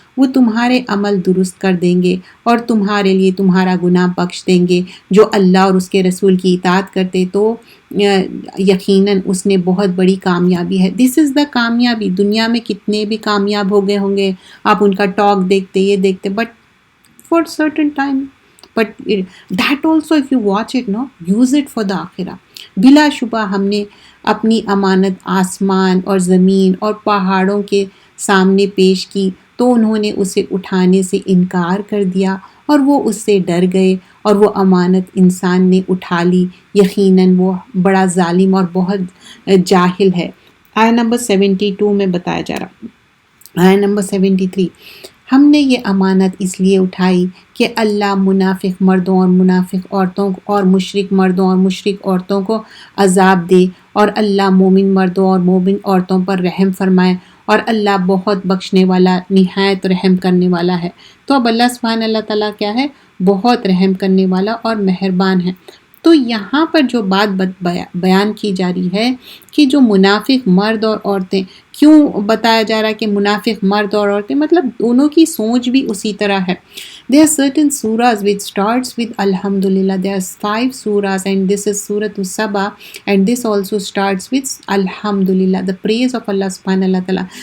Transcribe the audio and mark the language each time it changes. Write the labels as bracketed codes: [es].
[ur] وہ تمہارے عمل درست کر دیں گے اور تمہارے لیے تمہارا گناہ بخش دیں گے. جو اللہ اور اس کے رسول کی اطاعت کرتے تو یقیناً اس نے بہت بڑی کامیابی ہے. [en] this is the [ur] کامیابی. دنیا میں کتنے بھی کامیاب ہو گئے ہوں گے، آپ ان کا ٹاک دیکھتے، یہ دیکھتے، [en] But for certain time. But that also if you watch it, no, use it for the آخرہ. [ur] بلا شبہ ہم نے اپنی امانت آسمان اور زمین اور پہاڑوں کے سامنے پیش کی تو انہوں نے اسے اٹھانے سے انکار کر دیا اور وہ اس سے ڈر گئے اور وہ امانت انسان نے اٹھا لی. یقیناً وہ بڑا ظالم اور بہت جاہل ہے. آیت نمبر 72 میں بتایا جا رہا. آیت نمبر 73، ہم نے یہ امانت اس لیے اٹھائی کہ اللہ منافق مردوں اور منافق عورتوں اور مشرک مردوں اور مشرک عورتوں کو عذاب دے، اور اللہ مومن مردوں اور مومن عورتوں پر رحم فرمائے، اور اللہ بہت بخشنے والا نہایت رحم کرنے والا ہے. تو اب اللہ سبحانہ اللہ تعالیٰ کیا ہے؟ بہت رحم کرنے والا اور مہربان ہے. تو یہاں پر جو بات بیان کی جا رہی ہے کہ جو منافق مرد اور عورتیں، کیوں بتایا جا رہا ہے کہ منافق مرد اور عورتیں؟ مطلب دونوں کی سوچ بھی اسی طرح ہے. [en] There are certain surahs which starts with Alhamdulillah. There are 5 surahs and this is Surah Saba and this also starts with Alhamdulillah, the praise of Allah subhanahu wa ta'ala.